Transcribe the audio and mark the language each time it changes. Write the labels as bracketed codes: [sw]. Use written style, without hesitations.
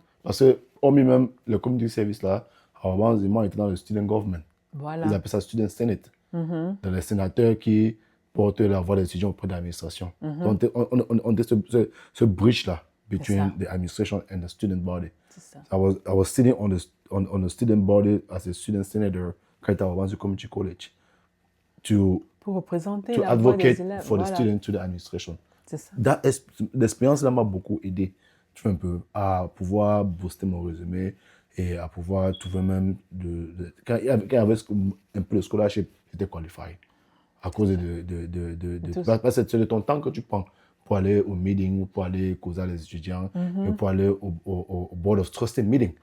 [fr] Parce que, hormis même le community service là, avant, ils étaient dans le student government. Voilà. Ils appellent ça student senate. Dans les sénateurs qui portent la voix des étudiants auprès de l'administration. Donc, on a ce bridge là between the administration and the student body. C'est ça. [en] I was sitting on the student body as a student senator [fr] quand j'étais à Community College pour représenter [en] to [fr] la voix des [en] advocate [fr] élèves. [en] for the student to the administration. [fr] C'est ça. L'expérience là m'a beaucoup aidé, tu vois, un peu, à pouvoir booster mon résumé et à pouvoir trouver même quand il y avait un peu de scholarship, j'étais qualifié à cause parce que c'est de ton temps que tu prends pour aller au meeting, pour aller causer à les étudiants, et pour aller au board of trustee meeting.